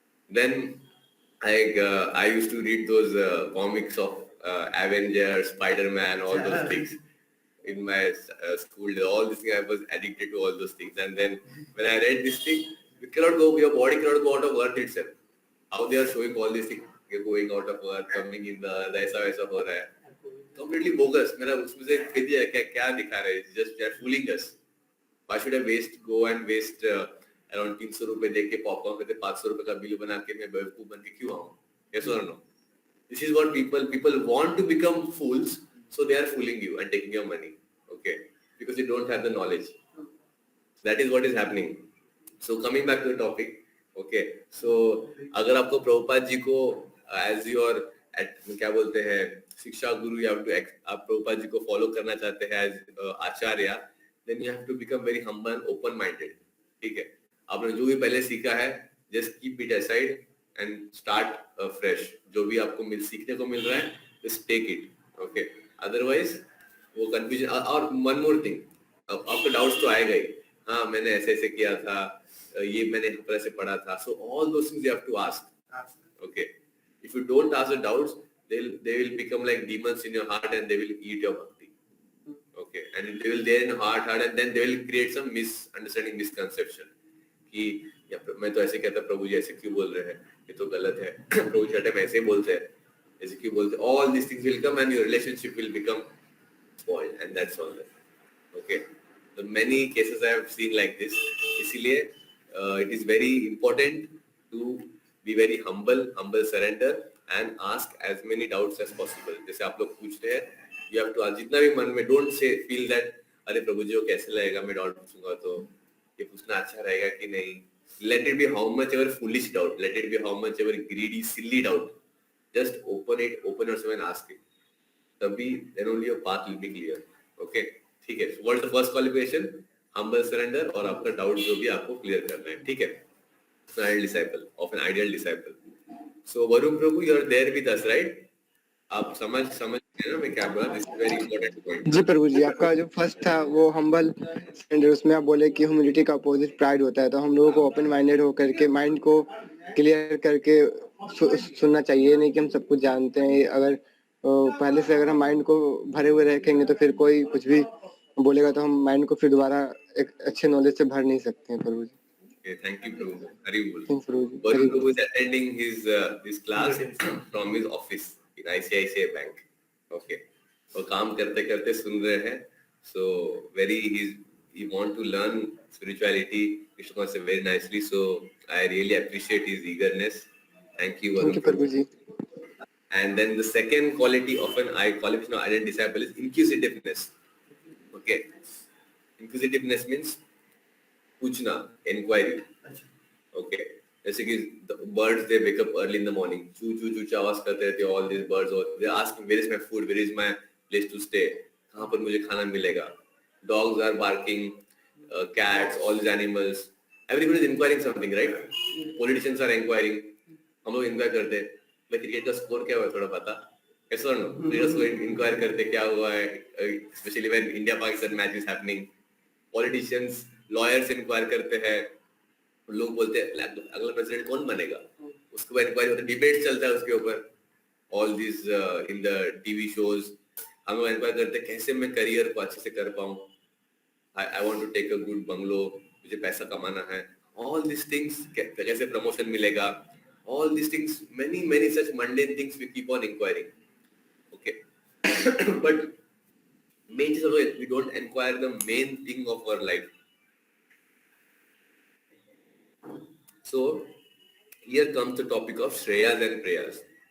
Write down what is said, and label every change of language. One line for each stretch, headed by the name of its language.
English: Then I used to read those comics of Avengers, Spider-Man, all those things in my school. All these things I was addicted to all those things. And then when I read this thing, your body cannot go out of earth itself. How they are showing all these things, going out of earth, coming in the
Hindi: ऐसा वैसा हो रहा है.
English: Completely bogus.
Hindi: मेरा उसमें से क्या दिखा रहे हैं?
English: Just they are fooling us. Why should I go and waste around
Hindi: 300 रुपए दे के पॉपकॉर्न करते 500 रुपए का बिल बना के मैं बेवकूफ बन के क्यों आऊँ?
English: Yes or no? This is what people want to become fools, so they are fooling you and taking your money. Okay, because they don't have the knowledge. That is what is happening. So coming back to the topic.
Hindi: Okay, so अगर आपको प्रभुपाद जी को
English: as your
Hindi: क्या बोलते हैं शिक्षा गुरु या आप प्रभुपाद जी को फॉलो करना चाहते हैं as Acharya,
English: then you have to become very humble and open minded.
Hindi: ठीक है, आपने जो भी पहले सीखा है
English: just keep it aside and start fresh.
Hindi: जो भी आपको सीखने को मिल रहा है
English: just take it.
Hindi: Okay, otherwise वो confusion. और
English: one more thing,
Hindi: आपको doubts तो आएगा ही. हाँ मैंने ऐसे ऐसे किया था, ये मैंने पहले से पढ़ा था.
English: So all those things you have to ask. Okay, if you don't ask the doubts, they will become like demons in your heart and they will eat your bhakti. Okay, and they will there in your heart and then they will create some misunderstanding, misconception
Hindi: कि मैं तो ऐसे कहता प्रभु जी ऐसे क्यों बोल रहे हैं, ये तो गलत है. प्रभु जी हटे ऐसे बोलते हैं, ऐसे क्यों बोलते हैं.
English: All these things will come and your relationship will become spoiled, and that's all that. Okay, the many cases I have seen like this.
Hindi: इसीलिए
English: it is very important to be very humble, surrender and ask as many doubts as possible.
Hindi: जैसे आप लोग पूछ रहे हैं,
English: you have to ask
Hindi: जितना भी मन में.
English: Don't say feel that
Hindi: अरे प्रभु जी को कैसे लगेगा मैं डाउट पूछूंगा तो ये पूछना अच्छा रहेगा कि नहीं.
English: Let it be how much ever foolish doubt, let it be how much ever greedy, silly doubt. Just open yourself and ask it.
Hindi: तभी
English: then only your path will be clear. Okay,
Hindi: ठीक है.
English: So what is the first qualification? Humble surrender
Hindi: और आपका doubt जो भी आपको clear करना है. ठीक है.
English: An ideal disciple of an ideal disciple. So Varun Prabhu, you are there with us, right?
Hindi: आप समझ ना मैं क्या बोला.
English: This is very important point.
Hindi: जी प्रभु जी, आपका जो फर्स्ट था वो हम्बल सरेंडर, उसमें आप बोले कि ह्यूमिलिटी का अपोजिट प्राइड होता है. तो हम लोगों को ओपन माइंडेड होकर के माइंड को क्लियर करके सुनना चाहिए. नहीं कि हम सब कुछ जानते हैं. अगर पहले से अगर हम माइंड को भरे हुए रखेंगे तो फिर कोई कुछ भी बोलेगा तो हम माइंड को फिर दोबारा एक अच्छे नॉलेज से भर नहीं सकते हैं प्रभु जी.
English: Okay, thank you Prabhu. Hari Bol. Thanks, Prabhu. Varun Prabhu is attending his this class from his office in ICICI Bank.
Hindi: Okay, वो काम करते करते सुन रहे हैं.
English: So he want to learn spirituality. Krishna consciousness very nicely. So I really appreciate his eagerness. Thank you Varun. Thank you Prabhu ji. And then the second quality of an qualification of ideal disciple is inquisitiveness. Okay, inquisitiveness means पूछना, inquiry. Okay, जैसे कि the birds they wake up early in the morning,
Hindi: चू चू चू आवाज करते रहते हैं.
English: All these birds or they ask where is my food, where is my place to stay,
Hindi: कहाँ पर मुझे खाना मिलेगा.
English: Dogs are barking, cats, all these animals. Everybody is inquiring something, right? Politicians are inquiring.
Hindi: हम लोग inquire करते हैं. मैं क्रिकेट का स्कोर क्या हुआ थोड़ा पता.
English: Yes or no? Players को inquire
Hindi: करते क्या हुआ है,
English: especially when India Pakistan match is happening.
Hindi: Politicians, lawyers inquire करते हैं. लोग बोलते हैं अगला प्रेसिडेंट कौन बनेगा, उसके बाद इंक्वायरी होता है, डिबेट चलता है उसके ऊपर.
English: All these in the TV shows,
Hindi: हम लोग इंक्वायर करते हैं कैसे मैं करियर को अच्छे से कर पाऊँ.
English: I want to take a good bungalow,
Hindi: मुझे पैसा कमाना है.
English: All these things,
Hindi: कैसे प्रमोशन मिलेगा.
English: All these things, many such mundane things we keep on inquiring. Okay. But main thing is we don't inquire the main thing of our life. So here comes the topic of Shreyas and Prayas.